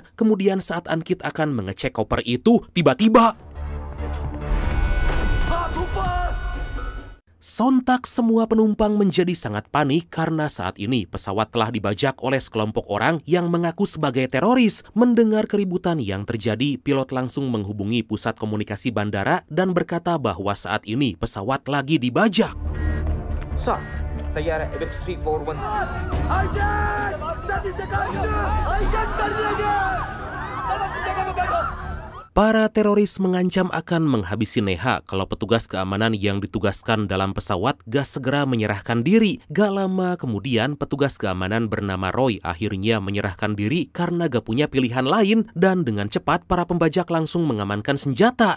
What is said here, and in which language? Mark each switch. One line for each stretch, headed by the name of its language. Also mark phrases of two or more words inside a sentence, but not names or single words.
Indonesian: Kemudian saat Angkit akan mengecek koper itu, tiba-tiba sontak semua penumpang menjadi sangat panik karena saat ini pesawat telah dibajak oleh sekelompok orang yang mengaku sebagai teroris. Mendengar keributan yang terjadi, pilot langsung menghubungi pusat komunikasi bandara dan berkata bahwa saat ini pesawat lagi dibajak.
Hindi: Sir, tayyara LX341. Hijack! Hijack kar diya gaya! अपनी जगह पे बैठो.
Indonesian: Para teroris mengancam akan menghabisi Neha kalau petugas keamanan yang ditugaskan dalam pesawat gak segera menyerahkan diri. Gak lama kemudian petugas keamanan bernama Roy akhirnya menyerahkan diri karena gak punya pilihan lain, dan dengan cepat para pembajak langsung mengamankan senjata.